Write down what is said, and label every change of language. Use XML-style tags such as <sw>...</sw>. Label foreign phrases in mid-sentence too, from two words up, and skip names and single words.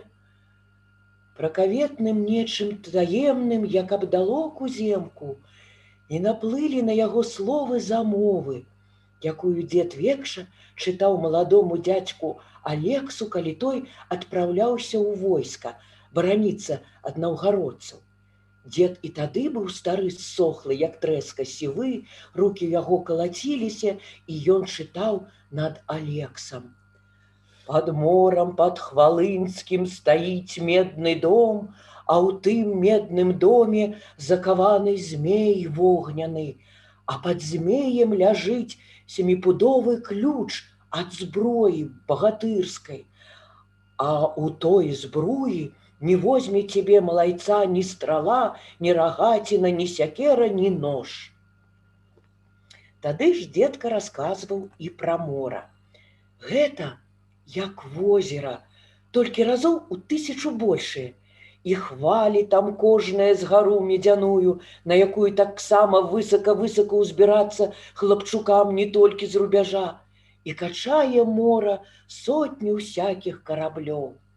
<be>Пракаветным нечым таемным, як абдало куземку, і наплылі на яго словы замовы, якую дзед Векша чытаў маладому дзядзьку Алексу, калі той адпраўляўся ў войска бараніцца ад наўгародцаў. Дзед і тады быў стары ссохлы, як трэска сівы, рукі яго калаціліся, і ён чытаў над Алексам.</be> <ru>Под мором, под Хвалынским стоит медный дом,</ru> <be>а у тым медным доме закованы змей вогняны, а</be> <ru>под змеем</ru> <be>ляжыць семіпудовы ключ от зброі богатырской, а у той збруі</be> <ru>не возьме тебе малайца ни страла, ни рогатина, ни сякера, ни нож.</ru> <be>Тады ж дзедка расказваў і пра мора. Гэта як возера, толькі разоў у 1000 большае. І хвалі там кожная з гару медзяную, на якую таксама высока-высока ўзбірацца хлапчукам не толькі з рубяжа, і качае мора сотні ўсякіх караблёў.</be>